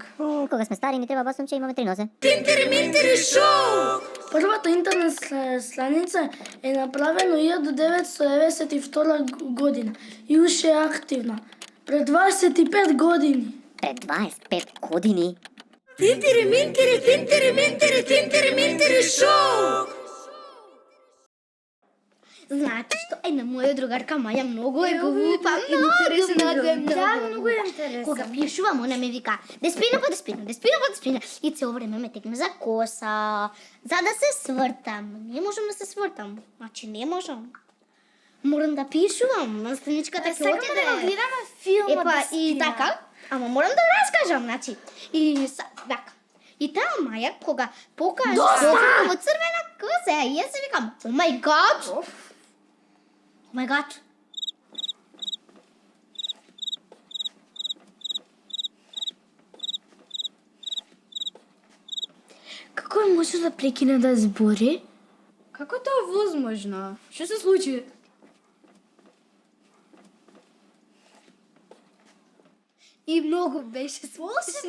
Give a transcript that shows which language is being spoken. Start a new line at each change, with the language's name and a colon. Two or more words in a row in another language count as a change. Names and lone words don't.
Macedonian: Кога сме стари, ни треба басумче, имаме 3 нозе. Тинтери-минтери шоу! Првата интернет страница е направена 1992 година и уште е активна. Пред 25 години. Пред 25 години. Тинтери-минтери, тинтери-минтери, тинтери-минтери шоу! Знаете што? Една моја другарка Маја многу е глупа, многу е интересна. Кога пишувам, она ме вика, деспина по деспина. И цело време ме тегне за коса, за да се свртам. Не можам да се свртам. Значи не можам. Морам да пишувам, на страничката ќе отиде. да го гледаме филма Епа, и Деспина. така, ама морам да раскажам, значи. И така. И таа Маја, кога покаже во црвена коса, и јас се викам,
English: oh my god! Oh my god!
Macedonian: Како може да прекине да збори? Како е тоа возможно? Што се случи? И многу беше смешно.